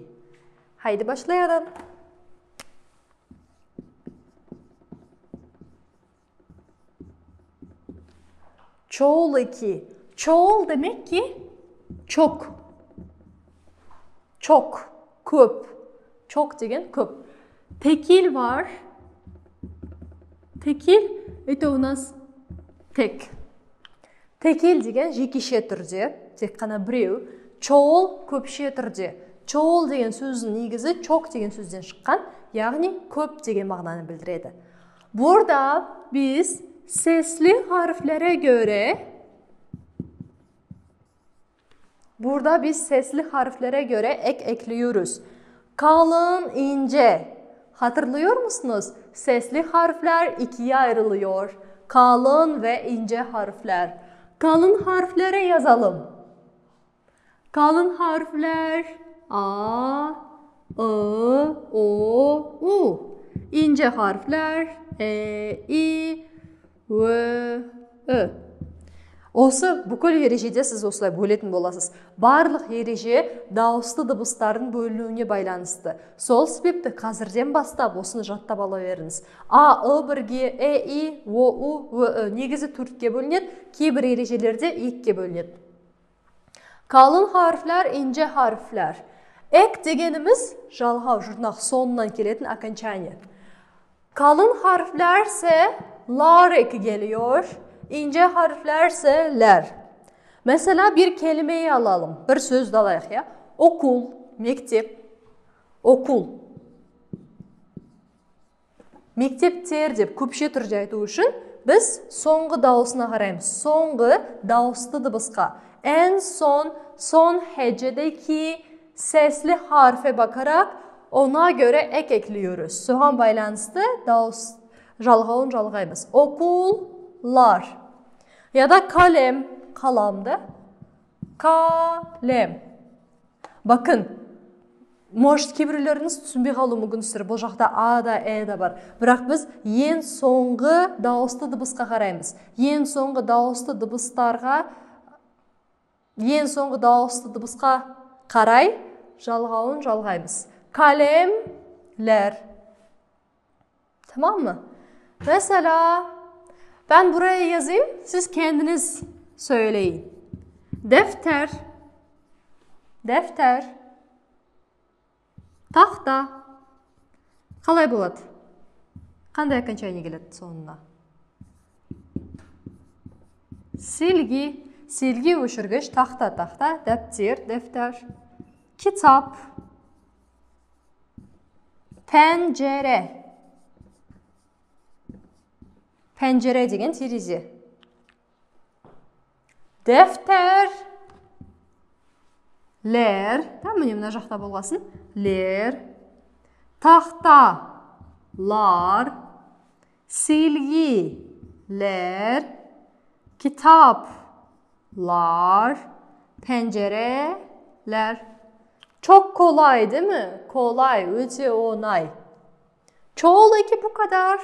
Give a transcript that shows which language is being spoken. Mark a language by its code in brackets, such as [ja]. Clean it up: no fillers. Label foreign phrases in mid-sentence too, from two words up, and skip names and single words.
[tr] Haydi başlayalım. Çoğul eki. Çoğul demek ki çok. Çok, köp. Çok [kk] деген көп. [tr] Tekil var. [ru] Tekil, это у нас tek. [kk] Tekil деген жекеше түрде, тек қана біреу. Çoğul көпше түрде. Çoğul деген сөздің негізі çok деген сөзден шыққан, яғни көп деген мағынаны білдіреді. [tr] Burada biz sesli harflere göre ek ekliyoruz. Kalın, ince. Hatırlıyor musunuz? Sesli harfler ikiye ayrılıyor. Kalın ve ince harfler. Kalın harflere yazalım. Kalın harfler A, I, O, U. İnce harfler E, I, V, Ö. [kk] Осы бүкіл ережеде сіз осылай бөлетін боласыз. Барлық ереже дауысты дыбыстардың бөлінуіне байланысты. Сол себепті қазірден бастап осыны жаттап ала беріңіз. А, I бірге, E, I, O, U, V, Ö. Негізі төртке бөлінеді, кейбір ережелерде екіге бөлінеді. [tr] Kalın harfler, ince harfler. [kk] Ek degenimiz жалғау, жұрнақ соңынан келетін окончание. [tr] Kalın harflerse lar eki geliyor. İnce harflerse ler. Mesela bir kelimeyi alalım. Bir [kk] сөз алайық я. [tr] Okul, mektep, okul. [kk] Мектептер деп көпше түрде айту үшін біз соңғы дауысына қараймыз. Соңғы дауысты дыбысқа. [tr] En son hecedeki sesli harfe bakarak ona göre ek ekliyoruz. [kk] Soğan байланысты дауыс жалғауын жалғаймыз. [tr] Okullar. Ya da kalem, kalamdı. Kalem. Bakın, [kk] может кейбіреулеріңіз түсінбей қалуы мүмкінсіздер. Бұл жақта А да, Э да бар. Бірақ біз ең соңғы дауысты дыбысқа қараймыз. Ең соңғы дауысты дыбысқа қарай жалғауын жалғаймыз. [tr] Kalemler. Tamam mı? Mesela ben buraya yazayım, siz kendiniz söyleyin. Defter, tahta. [kk] Қалай болады? Қандай окончание келеді соңына? [tr] Silgi өшіргіш, tahta, defter. Kitap. Pencere. [kk] Pencere деген терезе. [tr] Defterler. [kk] Міне мына жақта болғасын. Лер. [tr] Tahtalar. Silgiler. Kitaplar. Pencereler. Çok kolay değil mi? Kolay, [kk] өте оңай. [tr] Çoğul eki bu kadar.